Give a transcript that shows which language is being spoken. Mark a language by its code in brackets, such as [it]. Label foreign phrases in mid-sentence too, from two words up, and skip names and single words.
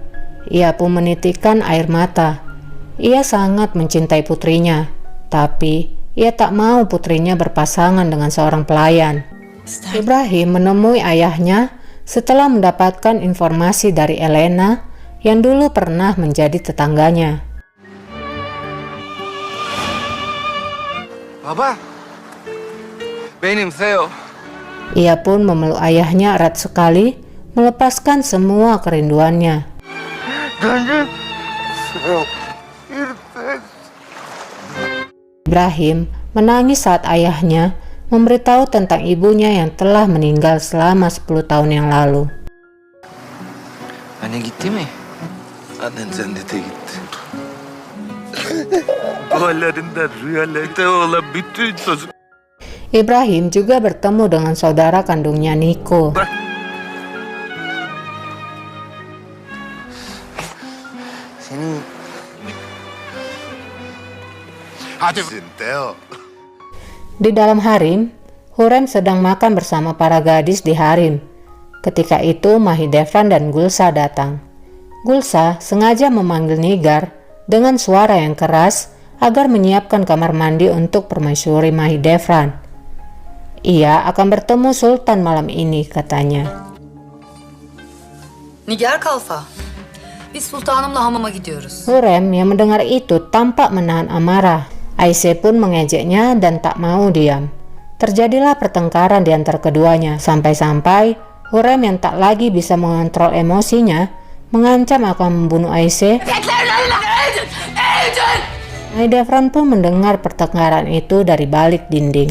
[id] Ia pun menitikkan air mata. Ia sangat mencintai putrinya, tapi ia tak mau putrinya berpasangan dengan seorang pelayan. Ibrahim menemui ayahnya setelah mendapatkan informasi dari Elena yang dulu pernah menjadi tetangganya. [tr] Baba, benim Theo. [id] Ia pun memeluk ayahnya erat sekali, melepaskan semua kerinduannya. Ibrahim menangis saat ayahnya memberitahu tentang ibunya yang telah meninggal selama 10 tahun yang lalu. [tr] Anne gitti mi? Annen cennete gitti. Hayallerinde, rüyalarında olan bütün çocuk. [id] Ibrahim juga bertemu dengan saudara kandungnya Niko. [tr] Senin... Hadi Theo. [id] Di dalam harem, Hurrem sedang makan bersama para gadis di harem. Ketika itu Mahidevran dan Gulsa datang. Gulsa sengaja memanggil Nigar dengan suara yang keras agar menyiapkan kamar mandi untuk permaisuri Mahidevran. Ia akan bertemu Sultan malam ini, katanya. [tr] Nigar Kalfa, biz sultanımla hamama gidiyoruz. [id] Hurrem yang mendengar itu tampak menahan amarah. Aisyah pun mengejeknya dan tak mau diam. terjadilah pertengkaran di antara keduanya, sampai-sampai Hurrem yang tak lagi bisa mengontrol emosinya mengancam akan membunuh Aisyah. Nyai Devran pun mendengar pertengkaran itu dari balik dinding.